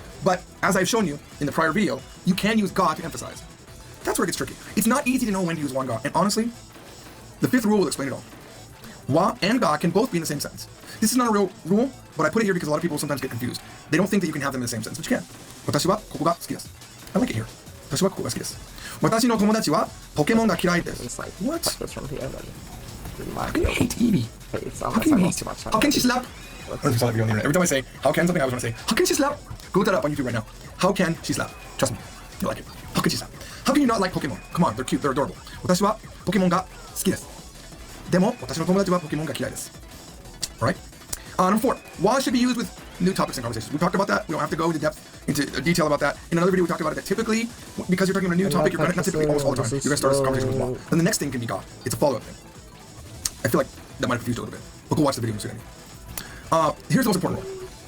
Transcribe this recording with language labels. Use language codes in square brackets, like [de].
[en] But as I've shown you in the prior video, you can use ga to emphasize. That's where it gets tricky. It's not easy to know when to use wa and ga. And honestly, the 5th rule will explain it all. Wa and ga can both be in the same sentence. This is not a real rule, but I put it here because a lot of people sometimes get confused. They don't think that you can have them in the same sentence, but you can. [ja] 私はここが好きです. [en] I like it here. [ja] 私はここが好きです。私の友達はポケモンが嫌いです. [en] It's like, What? practice from here, but How can you hate Evie? How can you hate? How can she slap? Every time I say, how can something, I always want to say, how can she slap? Go look that up on YouTube right now. How can she slap? Trust me, you'll like it. How can she slap? How can you not like Pokemon? Come on, they're cute, they're adorable. [ja] 私はポケモンが好きです。でも、私の友達はポケモンが嫌いです. [en] Alright? Number 4, wa should be used with new topics and conversations. We talked about that. We don't have to go into detail about that. In another video, we talked about it that typically, because you're talking about a new topic, you're going to, not typically, almost all the time, you're going to start a conversation with wa. Then the next thing can be ga. It's a follow-up thing. I feel like that might have confused you a little bit. We'll go watch the video and see what here's the most important one.